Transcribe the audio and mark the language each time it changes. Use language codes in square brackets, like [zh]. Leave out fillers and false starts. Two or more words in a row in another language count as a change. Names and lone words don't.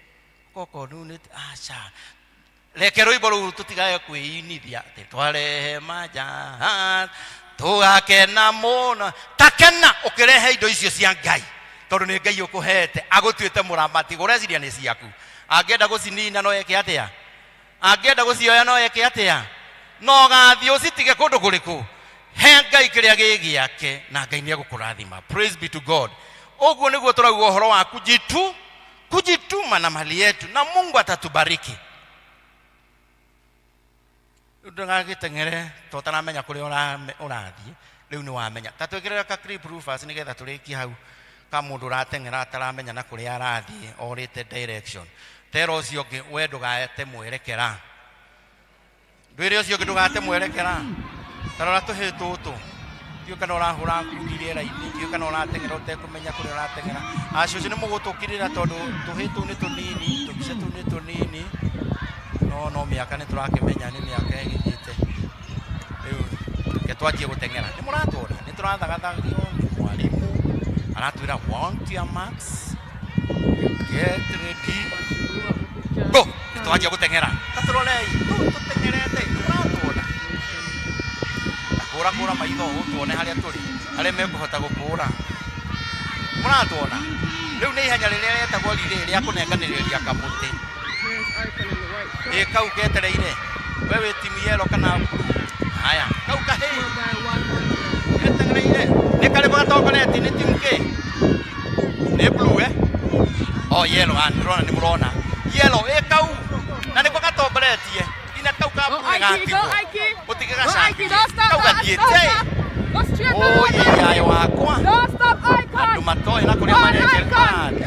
[ki] aca reke rũimbo rũu tũtigae kwĩinithia atĩ twarehe manja tũgakena mũno takena ũkĩrehe indo icio cia Ngai tondũ nĩ Ngai ũkũhete agũtuĩte mũramati ũreciria nĩ ciaku angĩenda gũcinina no eke atĩa angĩenda gũcioya no eke atĩa no gathiĩ ũcitige kũndũ kũrĩkũ he Ngai kĩrĩa gĩgĩake na Ngai nĩ egũkũrathima. [en] Praise be to God. [ki] Ũguo nĩguo tũrauga ũhoro wa [sw] kujituma na mali yetu na Mungu atatubariki. [ki] Ndũgagĩteng'ere tũtaramenya kũrĩa ũrathiĩ rĩu nĩ wamenya ta twĩkĩrĩra ka [en] clip roofers [ki] nĩgetha tũrĩkie hau ka mũndũ ũrateng'era ataramenya na kũrĩa arathiĩ orĩte direction tero ũcio ũngĩ we ndũgate mwerekera ndwĩre ũcio ũngĩ ndũgate mwerekera tarora tũhĩ tũtũ tiũ kana ũrahũra ngundi rĩera-inĩ tiũ kana ũrateng'era ũtekũmenya kũrĩa ũrateng'era acio nĩ mũgũtũkirĩra tondũ tũhĩ tũu nĩ tũnini tũbica tũu nĩ tũnini no mĩaka nĩ tũrakĩmenya nĩ mĩaka ĩgĩthĩte rĩu ke twanjie gũteng'era nĩ mũratwona nĩ tũrathagathario nĩ mwarimũ aratwĩra [en] want your marks get ready go [ki] twanjie gũteng'era tatũrorei tũteng'erete mũratwona kũra maitho tuone harĩa tũrĩ arĩa mekũhota gũkũra mũratwona rĩu nĩ ihenya rĩrĩa rĩetagwo rĩrĩ rĩa kũnenganĩrĩria kamũtĩ kau ketereire we wĩ timu yellow kana haya kau kahĩ ketereire nĩ karĩ gatongoretie nĩ timu kĩ nĩ [en] blue yellow [ki] nĩmũrona nĩmũrona yellow kau na nĩko gatongoretie ina kau ka blue gatigwo ũtige gacangi kau gathiĩte yayo wakwa andũ matoĩ na kũrĩa marekera